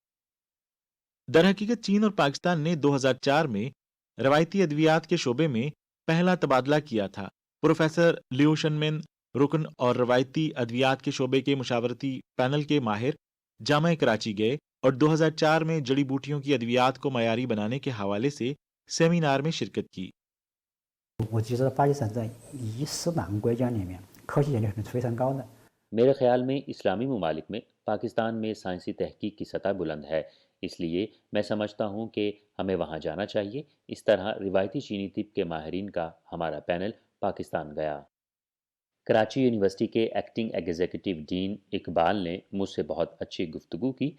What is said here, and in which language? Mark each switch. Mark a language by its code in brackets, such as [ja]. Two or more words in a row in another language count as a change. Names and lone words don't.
[ur] درحقیقت چین اور پاکستان نے 2004 میں روایتی ادویات کے شعبے میں پہلا تبادلہ کیا تھا. پروفیسر لیو شنمن رکن اور روایتی ادویات کے شعبے کے مشاورتی پینل کے ماہر جامعہ کراچی گئے اور 2004 میں جڑی بوٹیوں کی ادویات کو معیاری بنانے کے حوالے سے سیمینار میں شرکت کی. [zh] 我觉得巴基斯坦在伊斯兰国家里面科学研究是非常高的。 [ur] میرے خیال میں اسلامی ممالک میں پاکستان میں سائنسی تحقیق کی سطح بلند ہے، اسلیے میں سمجھتا ہوں کہ ہمیں وہاں جانا چاہیے. اس طرح روایتی چینی طب کے ماہرین کا ہمارا پینل پاکستان گیا. کراچی یونیورسٹی کے [en] acting executive dean [ur] اقبال نے مجھسے بہت اچھی گفتگو کی.